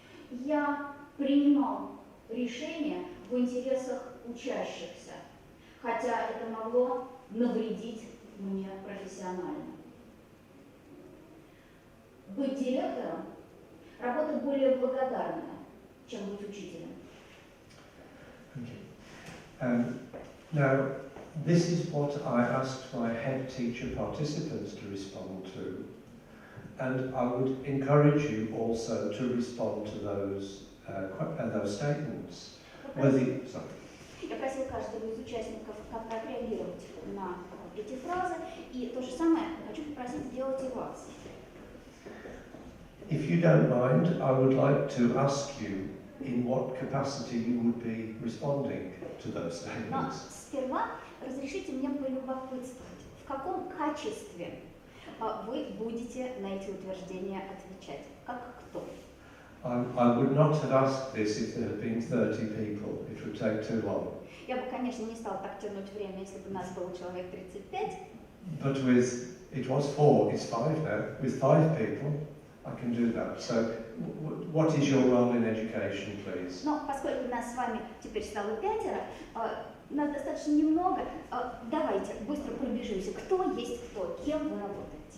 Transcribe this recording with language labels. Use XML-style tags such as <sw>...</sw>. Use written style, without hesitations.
<ru>Я принимал решения в интересах учащихся, хотя это могло навредить мне профессионально. Быть директором Работа более благодарная, чем быть учителем.</ru> <en>Thank you. Now, this is what I asked my head teacher participants to respond to, and I would encourage you also to respond to those statements.</en> <ru>Я просила каждого из участников как-то отреагировать на эти фразы, и то же самое хочу попросить сделать и вас.</ru> <en>If you don't mind, I would like to ask you in what capacity you would be responding to those</en> <ru>Но</ru> <en>statements.</en> <ru>сперва разрешите мне полюбопытствовать, в каком качестве вы будете на эти утверждения отвечать, как кто?</ru> <en>I would not have asked this if there had been 30 people. It would take too long.</en> <ru>Я бы, конечно, не стала так тянуть время, если бы нас было человек 35.</ru> <en>But it was 4, it's 5 now. With 5 people, I can do that. So, what is your role in education, please?</en> <ru>Но поскольку нас с вами теперь стало 5, нас достаточно немного, давайте быстро пробежимся. Кто есть кто, кем вы работаете?</ru>